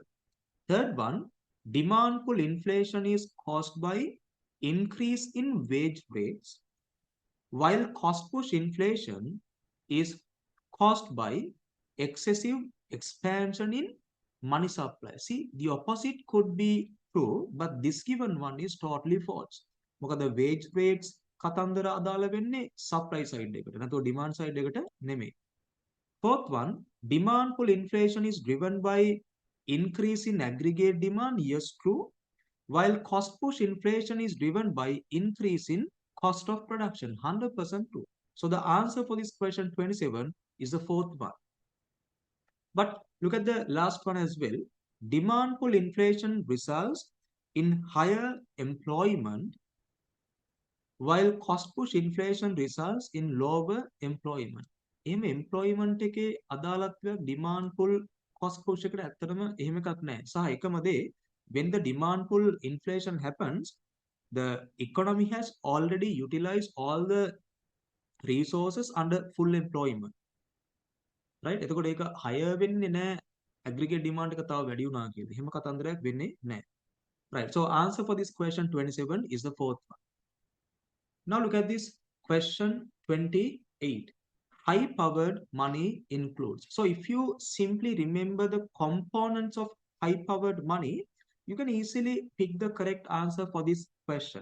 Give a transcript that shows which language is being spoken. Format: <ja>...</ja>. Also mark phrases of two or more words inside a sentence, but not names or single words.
<en>Third one, demand pull inflation is caused by increase in wage rates, while cost push inflation is caused by excessive expansion in money supply. See, the opposite could be true, but this given one is totally false.</en> <si>මොකද</si> <en>wage rates</en> <si>කතන්දර අදාළ වෙන්නේ</si> <en>supply side</en> <si>එකට. නැත්නම්</si> <en>demand side</en> <si>එකට නෙමෙයි.</si> <en>Fourth one, demand pull inflation is driven by increase in aggregate demand. Yes, true. While cost push inflation is driven by increase in cost of production. 100% true. So the answer for this question 27 is the fourth one. But look at the last one as well. Demand pull inflation results in higher employment, while cost push inflation results in lower employment.</en> <si>එහෙම employment එකේ අදාළත්වයක්</si> <en>demand pull cost push</en> <si>එකට ඇත්තටම එහෙම එකක් නැහැ. සහ එකම දේ,</si> <en>when the demand pull inflation happens, the economy has already utilized all the resources under full employment. Right?</en> <si>එතකොට ඒක higher වෙන්නේ නැහැ</si> <en>aggregate demand</en> <si>එක තව වැඩි වුණා කියලා. එහෙම කතන්දරයක් වෙන්නේ නැහැ.</si> <en>Right. So answer for this question 27 is the fourth one. Now look at this question 28. High powered money includes. So if you simply remember the components of high powered money, you can easily pick the correct answer for this question.</en>